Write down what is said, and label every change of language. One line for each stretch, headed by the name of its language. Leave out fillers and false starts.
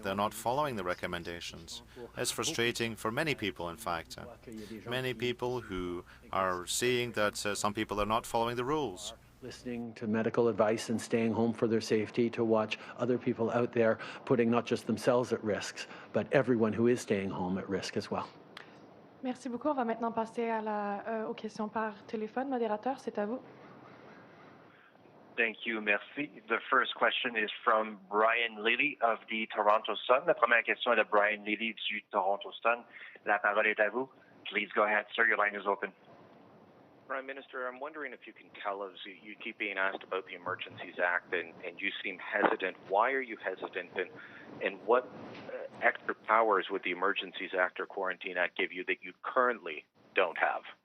English: They're not following the recommendations. It's frustrating for many people, in fact. Many people who are seeing that some people are not following the rules. Listening to medical advice and staying home for their safety, to watch other people out there putting not just themselves at risk, but everyone who is staying home at risk as well.
French: Merci beaucoup. On va maintenant passer aux questions par téléphone. Modérateur, c'est à vous.
English: Thank you, merci. The first question is from Brian Lilly of the Toronto Sun.
French: La première question est de Brian Lilly du Toronto Sun. La parole est à vous.
English: Please go ahead, sir. Your line is open. Prime Minister, I'm wondering if you can tell us, you keep being asked about the Emergencies Act and you seem hesitant. Why are you hesitant, and what extra powers would the Emergencies Act or Quarantine Act give you that you currently don't have?